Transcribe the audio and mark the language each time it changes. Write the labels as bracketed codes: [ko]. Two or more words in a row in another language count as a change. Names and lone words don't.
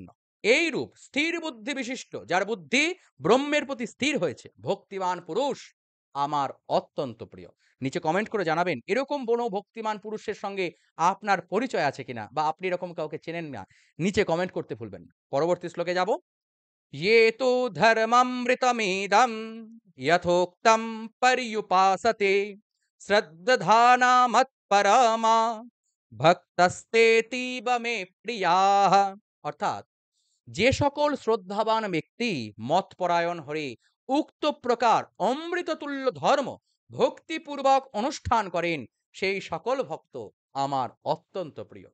[bn] এইরূপ স্থির বুদ্ধি বিশিষ্ট, যার বুদ্ধি ব্রহ্মের প্রতি স্থির হয়েছে, ভক্তিমান পুরুষ আমার অত্যন্ত প্রিয়। নিচে কমেন্ট করে জানাবেন এরকম কোনো ভক্তিমান পুরুষের সঙ্গে আপনার পরিচয় আছে কিনা বা আপনি এরকম কাউকে চেনেন না। নিচে কমেন্ট করতে ভুলবেন না। পরবর্তী শ্লোকে যাব। [sa] ये तु धर्ममृतमेदं यथोक्तं पर्युपासते श्रद्दधाना मत्परमा ভক্তস্তেতীব মে প্রিয়াহ। [bn] অর্থাৎ যে সকল শ্রদ্ধাবান ব্যক্তি মতপরায়ণ হয়ে উক্ত প্রকার অমৃততুল্য ধর্ম ভক্তিপূর্বক অনুষ্ঠান করেন, সেই সকল ভক্ত আমার অত্যন্ত প্রিয়।